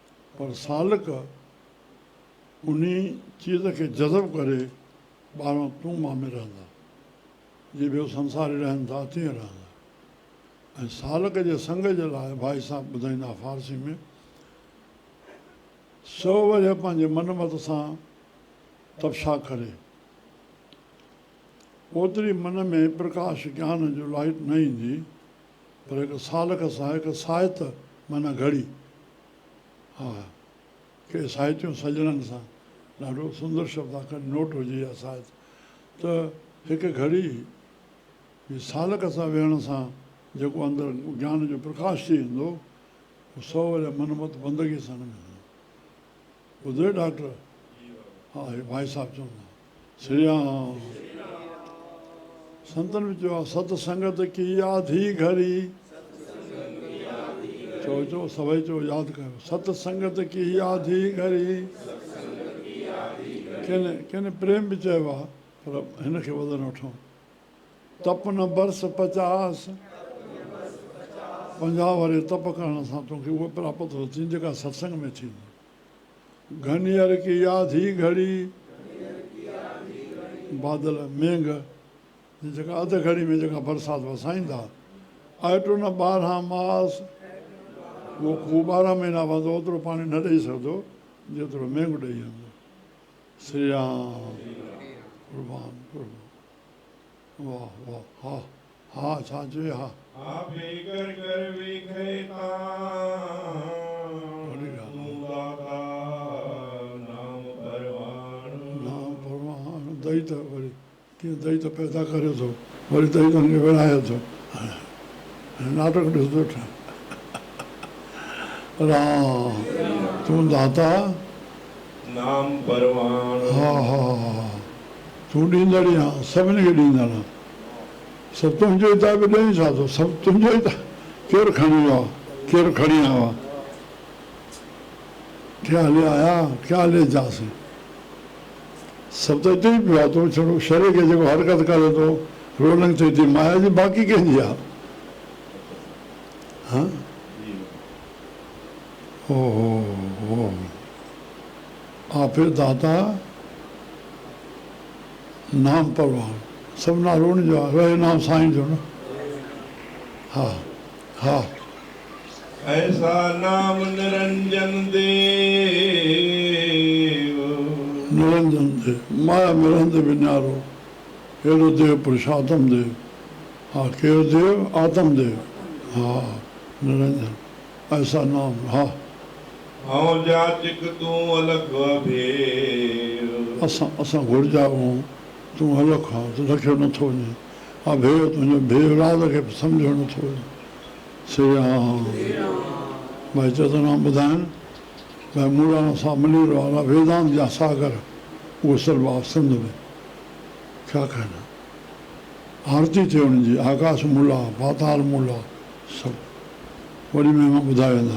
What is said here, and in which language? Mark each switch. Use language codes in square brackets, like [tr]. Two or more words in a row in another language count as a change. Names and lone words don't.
[sd] पर सालक उन चीज़ खे जज़ब करे ॿाहिरों तूं मां में रहंदा, जीअं ॿियो संसारी रहनि था तीअं रहंदा। ऐं सालक जे संग जे लाइ भाई साहब ॿुधाईंदा फारसी में, सौ वरी पंहिंजे मनमत सां तपशा करे, ओतिरी मन में प्रकाश ज्ञान जो लाइट न ईंदी, पर हिकु सालक सां हिकु साहित माना घड़ी, हा के साहित्यूं सजणनि सां ॾाढो सुंदर शब्द आहे, नोट हुजे या साहित, त हिकु घड़ी सालक सां वेहण सां जेको अंदरि ज्ञान जो प्रकाश थी ईंदो, उहो सौ वरी मनमत बंदगी सां न मिलंदो। ॿुधो डॉक्टर? हा, हे भाई साहब चवंदा श्री राम। संतन में चयो आहे [hi] सतसंगत की आधी घड़ी, [sd] चओ सभई चओ यादि कयो, [hi] सतसंगत की आधी घड़ी। [sd] कंहिं प्रेम बि चयो आहे, पर हिनखे वधि वठूं, तप न बरस 50, 50 वारे तप करण सां तोखे उहो प्राप्त थींदी जेका सत्संग में थींदी। [hi] घनियर की आधी घड़ी, [sd] बादल मेंघ जेका अधु घड़ी में जेका बरसाति वसाईंदा, आइटो न 12 मास, उहो खूह 12 महीना वधो ओतिरो पाणी न ॾेई सघंदो जेतिरो मेंघ ॾेई वेंदो। श्री राम कुर्बान कुर्बान, वाह वाह, हा हा छा चए, हा [pa] आपे कर कर वेखे तूं दाता नाम परवान। [sd] नाम परवान, दही त वरी कीअं दही त पैदा करे थो, वरी दही त हुनखे विड़ाए थो, नाटक ॾिसंदो ठा। [pa] राम तूं दाता नाम परवान। [sd] हा हा हा, तूं ॾींदड़ी आहे, सभिनी खे ॾींदड़ आहे, सभु तुंहिंजो ई त बि ॾेई छा थो, सभु तुंहिंजो ई त, केरु खणी वियो आहे, केरु खणी आयो आहे, [hi] क्या ले आया क्या ले जासीं, [sd] सभु त हिते ई पियो आहे, तूं छड़ो शरीर खे जेको हरकत करे थो, रोलिंग थिए थी, माया जी बाक़ी कंहिंजी आहे? हा ओ आपे दाता नाम परवान, सभु नालो उनजो आहे, [hi] वही नाम [sd] साईं जो न। हा हा, [hi] ऐसा नाम निरंजन देव, [sd] निरंजन देव, माया में रहंदे बि न्यारो, अहिड़ो देव पुरुषात्म देव, हा केरु देव? आत्म देव, हा निरंजन, [hi] ऐसा नाम, [sd] हा [pa] हूं जाचिक तूं अलख अभेव। [sd] असां घुरिजा आहियूं, तूं अलख आहे, तूं रखियो नथो वञे, हा भेव तुंहिंजो भेव राज खे सम्झो नथो वञे। श्री राम। भाई चतनाम ॿुधाइनि, भाई मूलाना सां मिली रहियो आहे, वेदांत जा सागर, उहो सभु आहे सिंध में, छा कहना, आरती थिए हुनजी, आकाश मूला, पाताल मूला, सभु वरी महिमा ॿुधाए वेंदा।